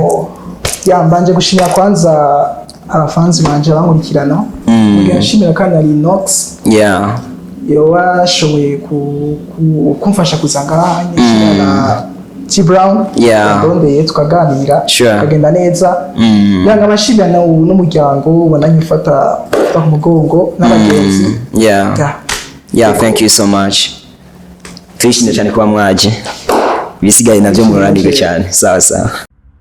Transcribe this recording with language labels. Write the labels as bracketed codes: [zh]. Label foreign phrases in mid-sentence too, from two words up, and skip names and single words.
[rn] mbanje gushimira kwanza abafanzi banje bankurikirana ngashimira kandi ari Inox yo washoboye kumfasha kuzanga nyishira T Brown ndondeye tukaganira kagenda neza yanga abashimira n'umuryango bananyifata ku mugongo n'abagenzi [en] thank you so much [rn] twishimye cyane kuba mwaje ibisigaye navyo murandiga cyane sawa